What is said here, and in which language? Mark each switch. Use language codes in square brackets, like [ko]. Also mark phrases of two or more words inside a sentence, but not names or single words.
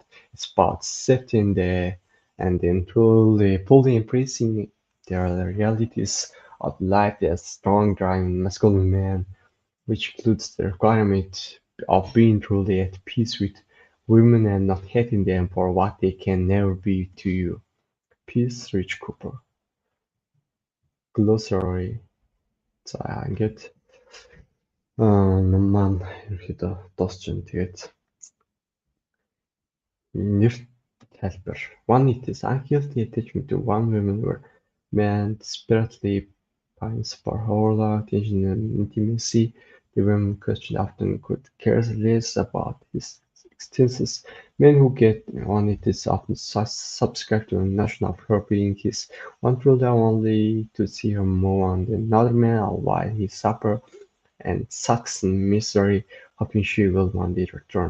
[en] It's about accepting and then fully embracing the realities of life as strong, driving, masculine man, which includes the requirement of being truly at peace with women and not hating them for what they can never be to you. Peace, Rich Cooper. Glossary. [mn] За ингээд ном маань ерөөхдөө дуусч байна. Тэгээд нэрт тайлбар. [en] One it is unhealthy attachment to one woman where man desperately pines for whole attention and intimacy. The women question often could care less about his existence. Men who get on it is often subscribe to a notion of her being his one true love only to see her move on to another man while he suffers and sucks in misery, hoping she will one day return.